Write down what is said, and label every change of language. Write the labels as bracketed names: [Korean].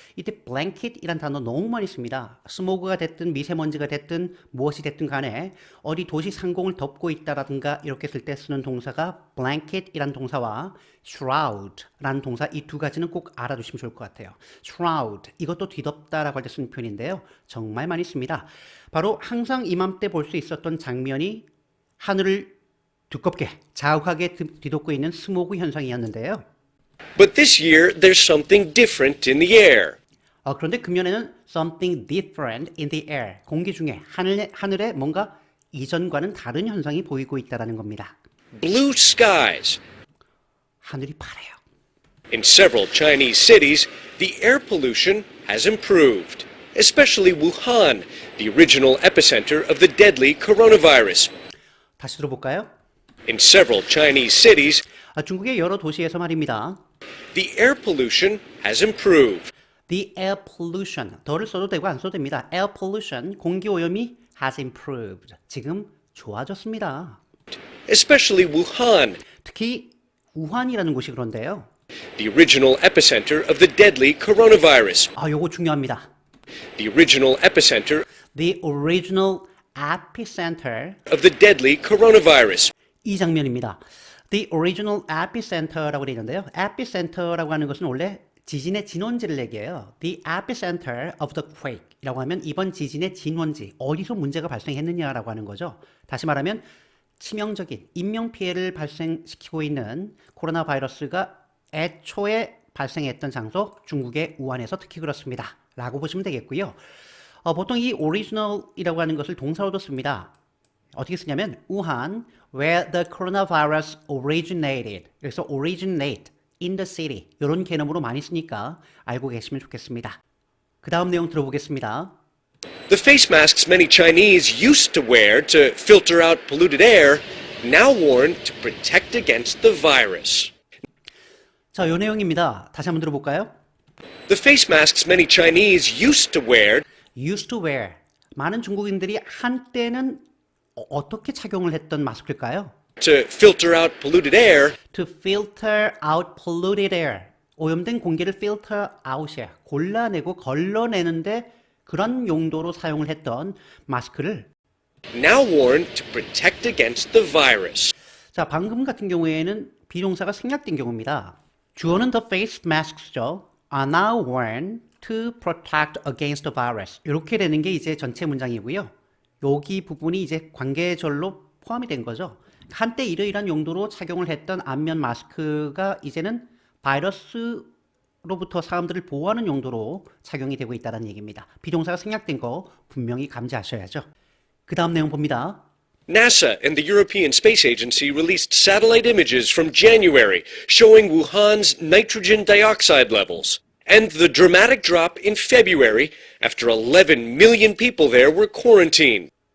[Korean] 이때 blanket이란 단어 너무 많이 씁니다. 스모그가 됐든 미세먼지가 됐든 무엇이 됐든 간에 어디 도시 상공을 덮고 있다라든가 이렇게 쓸 때 쓰는 동사가 blanket이란 동사와 shroud라는 동사 이 두 가지는 꼭 알아두시면 좋을 것 같아요. shroud 이것도 뒤덮다라고 할 때 쓰는 표현인데요. 정말 많이 씁니다. 바로 항상 이맘때 볼 수 있었던 장면이 하늘을 두껍게 자욱하게 뒤덮고 있는 스모그 현상이었는데요. [English] But this year, there's something different in the air. [Korean] 그런데 금년에는 [English] something different in the air. [Korean] 공기 중에 하늘에 뭔가 이전과는 다른 현상이 보이고 있다는 겁니다. [English] Blue skies. [Korean] 하늘이 파래요. [English] In several Chinese cities, the air pollution has improved. Especially Wuhan, the original epicenter of the deadly coronavirus. [Korean] 다시 들어볼까요? [English] In several Chinese cities, [Korean] 중국의 여러 도시에서 말입니다. [English] the air pollution has improved. The air pollution, [Korean] 더를 써도 되고 안 써도 됩니다. [English] Air pollution, [Korean] 공기 오염이 [English] has improved. [Korean] 지금 좋아졌습니다. [English] Especially Wuhan, [Korean] 특히 우한이라는 곳이 그런데요. [English] the original epicenter of the deadly coronavirus. [Korean] 요거 중요합니다. [English] The original epicenter The original epicenter, of the deadly coronavirus. [Korean] 이 장면입니다. The original epicenter라고 되어 있는데요. epicenter라고 하는 것은 원래 지진의 진원지를 얘기해요. [English] The epicenter of the quake [Korean] 이라고 하면 이번 지진의 진원지, 어디서 문제가 발생했느냐라고 하는 거죠. 다시 말하면 치명적인 인명피해를 발생시키고 있는 코로나 바이러스가 애초에 발생했던 장소, 중국의 우한에서 특히 그렇습니다. 라고 보시면 되겠고요. 보통 이 original이라고 하는 것을 동사로도 씁니다. 어떻게 쓰냐면 [English] 우한, where the coronavirus originated. [Korean] 그래서 [English] originate in the city. [Korean] 이런 개념으로 많이 쓰니까 알고 계시면 좋겠습니다. 그 다음 내용 들어보겠습니다. [English] The face masks many Chinese used to wear to filter out polluted air now worn to protect against the virus. [Korean] 자, 요 내용입니다. 다시 한번 들어볼까요? [English] The face masks many Chinese used to wear used to wear. [Korean] 많은 중국인들이 한때는 어떻게 착용을 했던 마스크일까요? [English] to filter out polluted air To filter out polluted air. [Korean] 오염된 공기를 filter out이야. 골라내고 걸러내는데 그런 용도로 사용을 했던 마스크를 [English] now worn to protect against the virus. [Korean] 자, 방금 같은 경우에는 비동사가 생략된 경우입니다. 주어는 [English] the face masks죠. Are now worn to protect against the virus. [Korean] 이렇게 되는 게 이제 전체 문장이고요. 여기 부분이 이제 관계절로 포함이 된 거죠. 한때 이러이러한 용도로 착용을 했던 안면 마스크가 이제는 바이러스로부터 사람들을 보호하는 용도로 착용이 되고 있다는 얘기입니다. 비동사가 생략된 거 분명히 감지하셔야죠. 그 다음 내용 봅니다. [English] NASA and the European Space Agency released satellite images from January showing Wuhan's nitrogen dioxide levels and the dramatic drop in February after 11 million people there were quarantined.